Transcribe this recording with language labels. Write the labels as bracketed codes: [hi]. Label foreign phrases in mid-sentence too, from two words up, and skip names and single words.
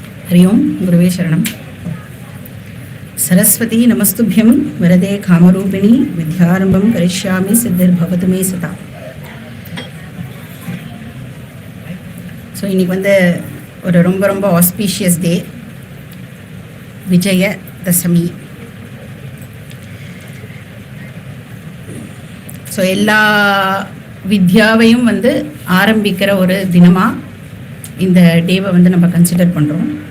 [sa] हरि ओं गुरुवे शरणं। सरस्वती नमस्तुभ्यं वरदे कामरूपिणी विद्यारंभं करिष्यामि सिद्धिर्भवतु मे सदा। [ta] ஸோ இன்றைக்கி வந்து ஒரு ரொம்ப [en] auspicious day, [ta] விஜயதசமி. ஸோ எல்லா வித்யாவையும் வந்து ஆரம்பிக்கிற ஒரு தினமாக இந்த டேவை வந்து நம்ம கன்சிடர் பண்ணுறோம்.